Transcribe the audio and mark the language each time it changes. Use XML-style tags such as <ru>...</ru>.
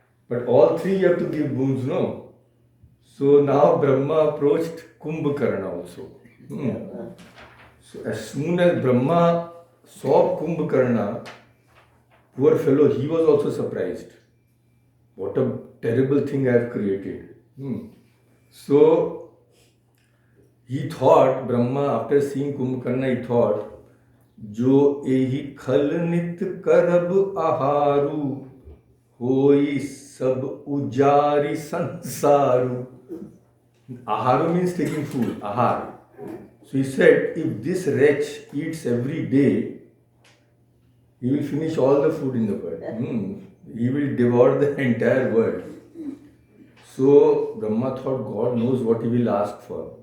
<en>But all three you have to give boons, no? So now Brahma approached Kumbhakarna also. So as soon as Brahma saw Kumbhakarna, poor fellow, he was also surprised. What a terrible thing I have created. So he thought, Brahma, after seeing Kumbhakarna, he thought,</en> <awa>जो एही खल नित करब आहारु होई सब उजारी संसारु.</awa> <en>Aharu means taking food, ahar. So he said, if this wretch eats every day, he will finish all the food in the world. He will devour the entire world. So Brahma thought, God knows what he will ask for.</en>